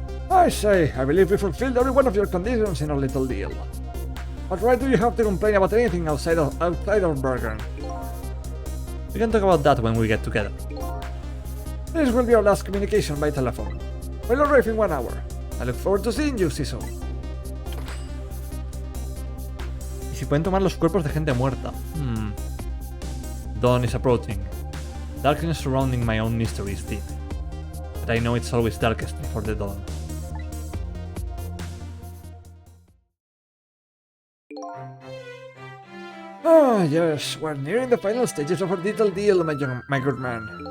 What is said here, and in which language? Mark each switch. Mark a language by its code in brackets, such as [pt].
[en] I say, I believe we fulfilled every one of your conditions in our little deal. What right do you have to complain about anything outside of Bergen? We can talk about that when we get together. This will be our last communication by telephone. We'll arrive in 1 hour. I look forward to seeing you, Cecil. [es] ¿Y si pueden tomar los cuerpos de gente muerta? [en] Dawn is approaching. Darkness surrounding my own mystery is deep. But I know it's always darkest before the dawn. Ah, yes, we're nearing the final stages of our little deal, my good man.